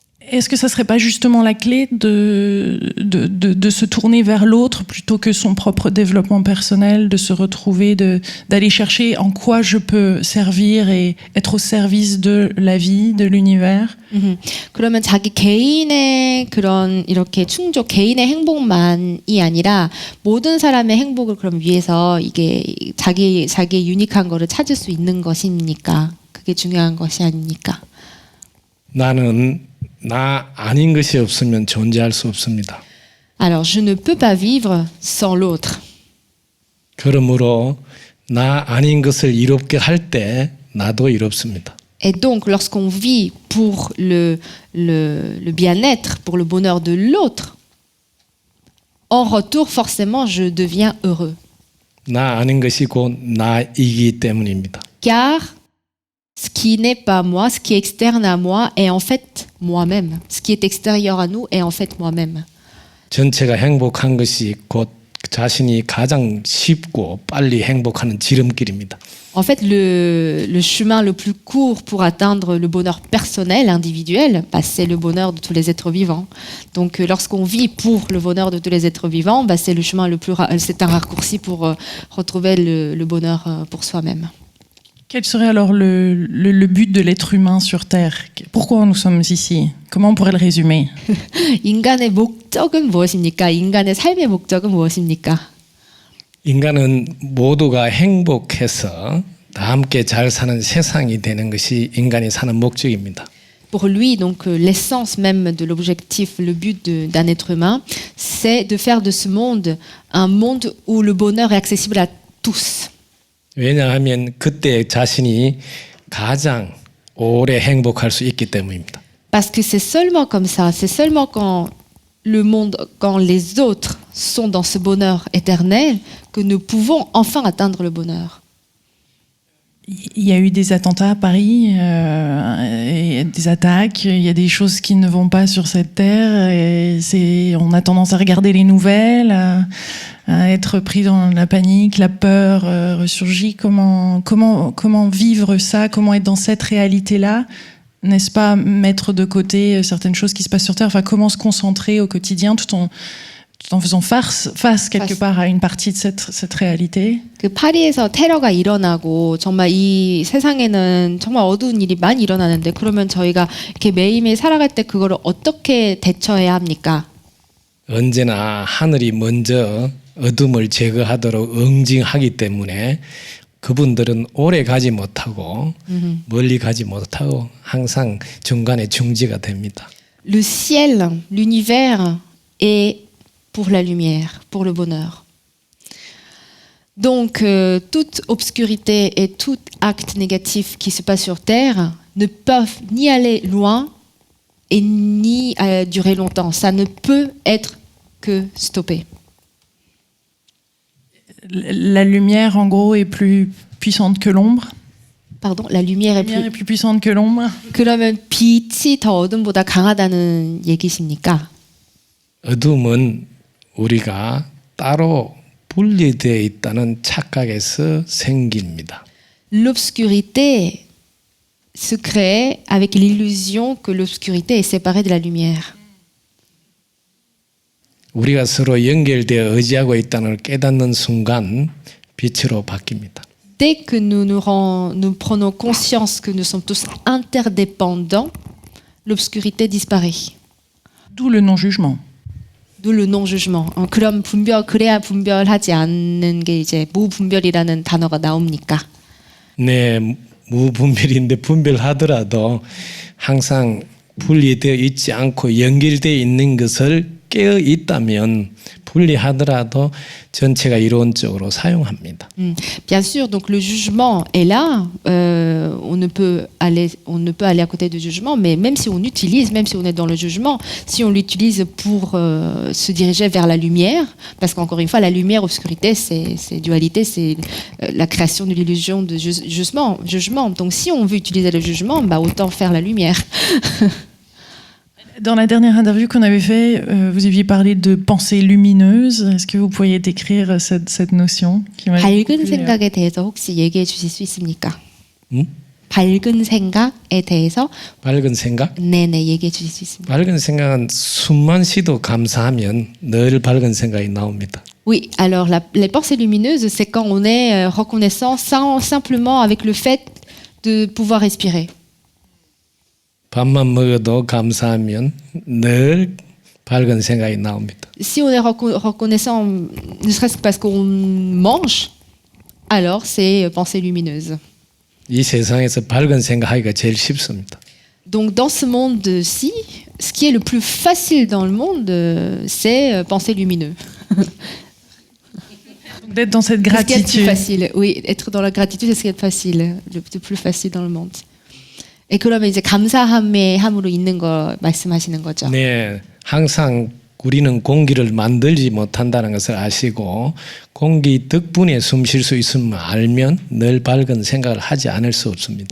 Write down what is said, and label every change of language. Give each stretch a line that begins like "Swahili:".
French: Est-ce que ça serait pas justement la clé de se tourner vers l'autre plutôt que son propre développement personnel, de se retrouver, d'aller chercher en quoi je peux servir et être au service de la vie, de l'univers?
Korean: 그러면 자기 개인의 그런 이렇게 충족, 개인의 행복만이 아니라 모든 사람의 행복을 그럼 위해서 이게 자기의 유니크한 거를 찾을 수 있는 것입니까? 그게 중요한 것이 아닙니까? 나는 나 아닌 것이 없으면 존재할 수 없습니다.
French: Alors, je ne peux pas vivre sans l'autre.
Korean: 그러므로 나 아닌 것을 이롭게 할 때 나도 이롭습니다.
French: Et donc, lorsqu'on vit pour le bien-être, pour le bonheur de l'autre, en retour, forcément, je deviens heureux.
Korean: 나 아닌 것이 곧 나이기 때문입니다.
French: Car ce qui n'est pas moi, ce qui est externe à moi, est en fait moi-même. Ce qui est extérieur à nous est en fait moi-même.
Korean: 전체가 행복한 것이 곧 자신이 가장 쉽고 빨리 행복하는 지름길입니다.
French: En fait, le chemin le plus court pour atteindre le bonheur personnel, individuel, c'est le bonheur de tous les êtres vivants. Donc, lorsqu'on vit pour le bonheur de tous les êtres vivants, c'est le chemin c'est un raccourci pour retrouver le bonheur pour soi-même. Quel serait alors le but de l'être humain sur Terre? Pourquoi nous sommes ici? Comment on pourrait le résumer?
Korean: 인간의 목적은 무엇입니까? 인간의 삶의 목적은 무엇입니까? 인간은 모두가 행복해서 다 함께 잘 사는 세상이 되는 것이 인간이 사는 목적입니다.
French: Pour lui, donc, l'essence même de l'objectif, le but d'un être humain, c'est de faire de ce monde un monde où le bonheur est accessible à tous.
Korean: 왜냐하면 그때 자신이 가장 오래 행복할 수 있기 때문입니다.
French: Parce que c'est seulement comme ça, c'est seulement quand le monde, quand les autres sont dans ce bonheur éternel, que nous pouvons enfin atteindre le bonheur. Il y a eu des attentats à Paris, des attaques, il y a des choses qui ne vont pas sur cette terre. Et on a tendance à regarder les nouvelles, à être pris dans la panique, la peur ressurgit. Comment vivre ça? Comment être dans cette réalité-là? N'est-ce pas mettre de côté certaines choses qui se passent sur Terre? Enfin, comment se concentrer au quotidien tout en faisant face quelque part à une partie de cette réalité?
Korean: 그 파리에서 테러가 일어나고 정말 이 세상에는 정말 어두운 일이 많이 일어나는데 그러면 저희가 이렇게 매일매일 살아갈 때 그거를 어떻게 대처해야 합니까? 언제나 하늘이 먼저 어둠을 제거하도록 응징하기 때문에 그분들은 오래 가지 못하고 멀리 가지 못하고 항상 중간에 중지가 됩니다.
French: Le ciel, l'univers est pour la lumière, pour le bonheur. Donc, toute obscurité et tout acte négatif qui se passe sur Terre ne peuvent ni aller loin et ni durer longtemps. Ça ne peut être que stoppé. La lumière, en gros, est plus puissante que l'ombre. Pardon, la lumière est plus puissante que l'ombre.
Korean: 그러면 빛이 더 어둠보다 강하다는 얘기십니까? 어둠은 우리가 따로 분리되어 있다는 착각에서 생깁니다.
French: L'obscurité se crée avec l'illusion que l'obscurité est séparée de la lumière.
Korean: 우리가 서로 연결되어 의지하고 있다는 걸 깨닫는 순간 빛으로 바뀝니다.
French: Dès que nous prenons conscience que nous sommes tous interdépendants, l'obscurité disparaît. D'où le non-jugement. D'où le non-jugement.
Korean: 그래야 분별하지 않는 게 이제 무분별이라는 단어가 나옵니까? 네, 무분별인데 분별하더라도 항상 분리되어 있지 않고 연결되어 있는 것을 깨어 있다면 분리하더라도 전체가 이론적으로 사용합니다.
French: Bien sûr, donc le jugement est là. On ne peut aller à côté du jugement, mais même si on est dans le jugement, si on l'utilise pour se diriger vers la lumière, parce qu'encore une fois, la lumière, obscurité, c'est dualité, c'est la création de l'illusion de jugement. Donc, si on veut utiliser le jugement, bah autant faire la lumière. Dans la dernière interview qu'on avait fait, vous aviez parlé de pensée lumineuse. Est-ce que vous pourriez décrire cette notion qui m'a
Korean: 밝은 생각에 대해서 혹시 얘기해 주실 수 있습니까? 응? 밝은 생각에 대해서 밝은 생각? 네네 얘기해 주실 수 있습니다. 밝은 생각은 숨만 쉬도 감사하면 늘 밝은 생각이 나옵니다.
French: Oui, alors les pensées lumineuses, c'est quand on est reconnaissant simplement avec le fait de pouvoir respirer.
Korean: 밥만 먹어도 감사하면 늘 밝은 생각이 나옵니다.
French: Si on est reconnaissant, ne serait-ce que parce qu'on mange, alors c'est pensée lumineuse.
Korean: 이 세상에서 밝은 생각하기가 제일 쉽습니다.
French: Donc dans ce monde-ci, ce qui est le plus facile dans le monde, c'est penser lumineux. D'être dans cette gratitude. C'est ce qui est le plus facile. Oui, être dans la gratitude, c'est ce qui est le facile, le plus facile dans le monde. Et
Korean: 그러면 이제 감사함의 함으로 있는 거 말씀하시는 거죠. 네, 항상 우리는 공기를 만들지 못한다는 것을 아시고 공기 덕분에 숨 쉴 수 있음을 알면 늘 밝은 생각을 하지 않을 수 없습니다.